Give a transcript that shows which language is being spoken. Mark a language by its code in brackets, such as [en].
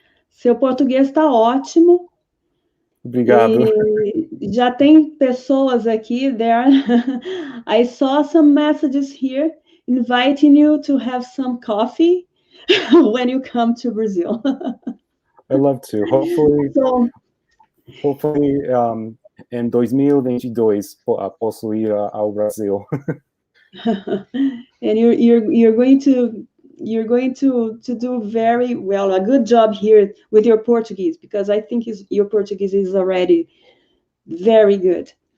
[pt] Seu português está ótimo. Obrigado. E já tem pessoas aqui [en] there. I saw some messages here inviting you to have some coffee when you come to Brazil. I love to. Hopefully [pt] em 2022 posso ir ao Brasil. [en] And you're going to do very well, a good job here with your Portuguese, because I think your Portuguese is already very good.